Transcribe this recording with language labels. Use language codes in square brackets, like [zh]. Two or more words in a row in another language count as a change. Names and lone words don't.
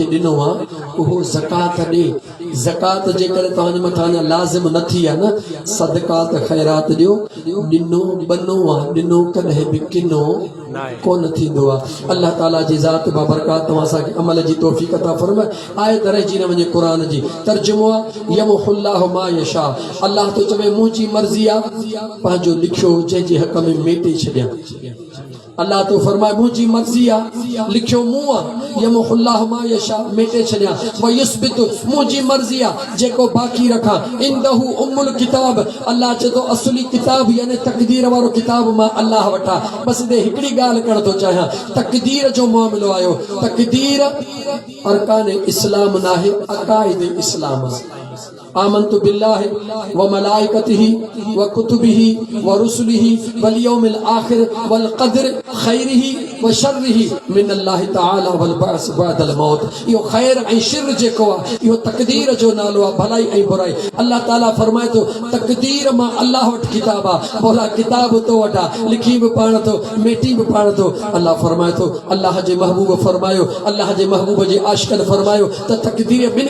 [sd] ॾिनो आहे उहो ज़कात ॾे ज़कात जेकॾहिं तव्हांजे मथां अञा लाज़िम न थी आहे न सदकात ख़ैरात ॾियो ॾिनो बनो आहे ॾिनो कॾहिं बि किनो कोन थींदो आहे अल्लाह ताला जी ज़ात बाबरकात तव्हां असांखे अमल जी तौफ़ीक़ अता फरमाए आयत रहिजी न वञे क़ुर जी तर्जुमो आहे [ar] يمحو الله ما يشاء [sd] अल्लाह तो चवे मुंहिंजी मर्ज़ी आहे पंहिंजो लिखियो जंहिंजे हक़ में मेटे छॾियां अल्लाह तो फरमाए मुंहिंजी मर्ज़ी आहे लिखियो मूं आहे [ar] يمحو الله ما يشاء [sd] मेटे छॾियां [ar] ويثبت [sd] मुंहिंजी मर्ज़ी आहे जेको बाक़ी रखां [ar] عنده أم الكتاب [sd] अल्लाह चए थो असली किताब यानी तक़दीर वारो किताब मां अल्लाह वटां बस दे हिकिड़ी ॻाल्हि करण थो चाहियां तक़दीर जो मामिलो आयो तक़दीर अरकान इस्लाम नाहे अकाइद इस्लाम [ar] آمنت بالله وملائكته و وكتبه ورسله واليوم الآخر والقدر خيره وشره من الله تعالى والبعث بعد الموت [sd] यो खैर ऐं शर जेको आहे इहो तक़दीर जो नालो आहे भलाई ऐं बुराई अल्लाह ताला फरमाए थो तक़दीर मां अल्लाह वटि किताब आहे भोला किताब तो वटा लिखी बि पाण थो मेटी बि पाण थो अल्लाह फरमाए थो अल्लाह जे महबूब फरमायो अल्लाह जे महबूब जे आशिकन फरमायो त तक़दीर ॿिनि